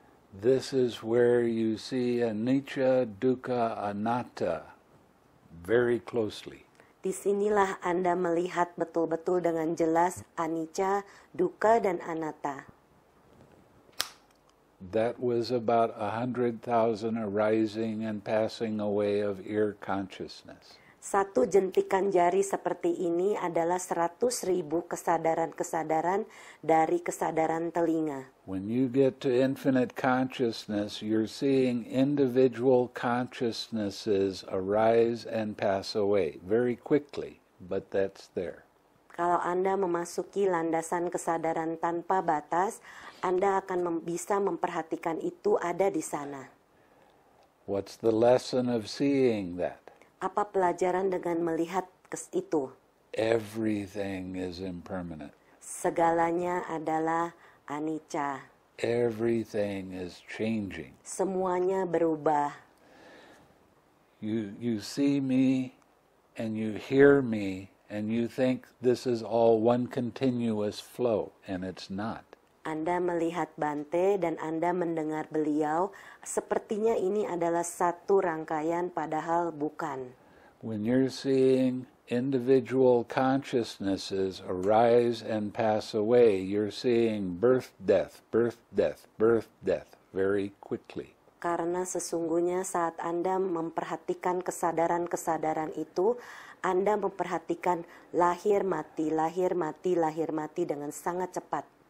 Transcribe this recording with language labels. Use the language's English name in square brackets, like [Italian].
[English] this is where you see anicca, dukkha, anatta very closely. [Indonesian] Disinilah Anda melihat betul-betul dengan jelas anicca, dukkha, dan anatta. [English] That was about 100,000 arising and passing away of ear consciousness. [Indonesian] Satu jentikan jari seperti ini adalah 100.000 kesadaran-kesadaran dari kesadaran telinga. [English] When you get to infinite consciousness, you're seeing individual consciousnesses arise and pass away very quickly, but that's there. [Indonesian] Kalau Anda memasuki landasan kesadaran tanpa batas, Anda akan bisa memperhatikan itu ada di sana. [English] What's the lesson of seeing that? [Indonesian] Apa pelajaran dengan melihat itu? [English] Everything is impermanent. [Indonesian] Segalanya adalah anicca. [English] Everything is changing. [Indonesian] Semuanya berubah. [English] You see me and you hear me and you think this is all one continuous flow, and it's not. [Indonesian] Anda melihat Bante dan Anda mendengar beliau, sepertinya ini adalah satu rangkaian padahal bukan. [English] When you're seeing individual consciousnesses arise and pass away, you're seeing birth, death, birth, death, birth, death very quickly. [Indonesian] Karena sesungguhnya saat Anda memperhatikan kesadaran-kesadaran itu, Anda memperhatikan lahir mati, lahir mati, lahir mati dengan sangat cepat.